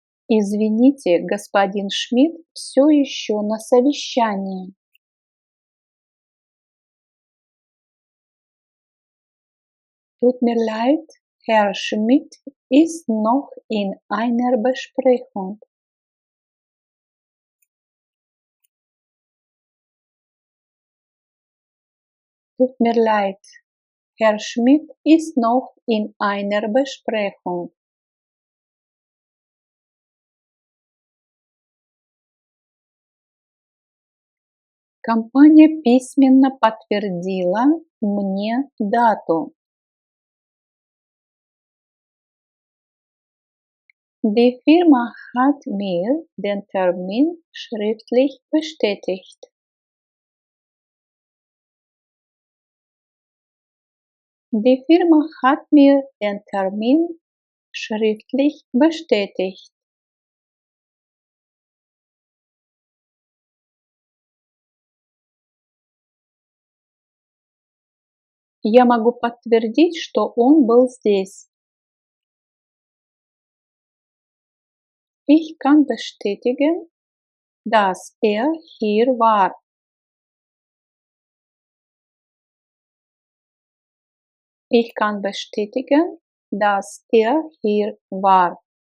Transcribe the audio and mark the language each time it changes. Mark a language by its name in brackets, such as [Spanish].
[Russian] Извините, господин Шмидт все еще на совещании. [German] Tut mir leid, Herr Schmidt ist noch in einer Besprechung. Tut mir leid, Herr Schmidt ist noch in einer Besprechung. [Russian] Компания письменно подтвердила мне дату. [German] Die Firma hat mir den Termin schriftlich bestätigt. Die Firma hat mir den Termin schriftlich bestätigt. [Russian] Я могу подтвердить, что он был здесь. [German] Ich kann bestätigen, dass er hier war. Ich kann bestätigen, dass er hier war.